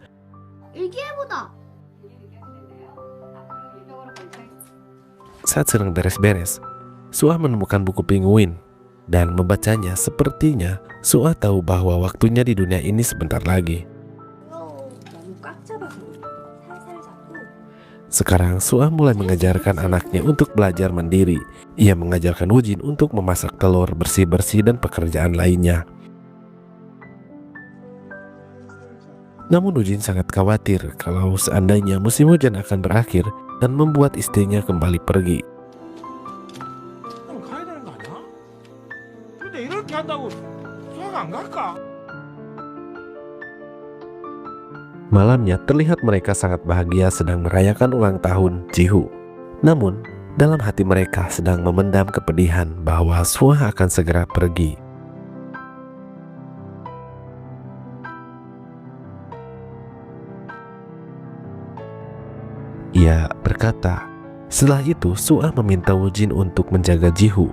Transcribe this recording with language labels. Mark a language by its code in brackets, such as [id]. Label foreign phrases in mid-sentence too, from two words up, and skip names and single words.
[ko] 일기예보다. [id] Saat sedang beres-beres, Suah menemukan buku penguin, dan membacanya. Sepertinya, Suah tahu bahwa waktunya di dunia ini sebentar lagi. [ko] 너무 꽉 잡아서 살살 잡고. [id] Sekarang Suah mulai mengajarkan anaknya untuk belajar mandiri. Ia mengajarkan Hujin untuk memasak telur, bersih-bersih, dan pekerjaan lainnya. Namun Hujin sangat khawatir kalau seandainya musim hujan akan berakhir dan membuat istrinya kembali pergi. [ko] 그럼 가야 되는 거 아니야? 근데 이렇게 한다고 수학 안 갈까? [id] Malamnya terlihat mereka sangat bahagia sedang merayakan ulang tahun Jihu. Namun, dalam hati mereka sedang memendam kepedihan bahwa Suah akan segera pergi. Ia berkata, setelah itu Suah meminta Hujin untuk menjaga Jihu.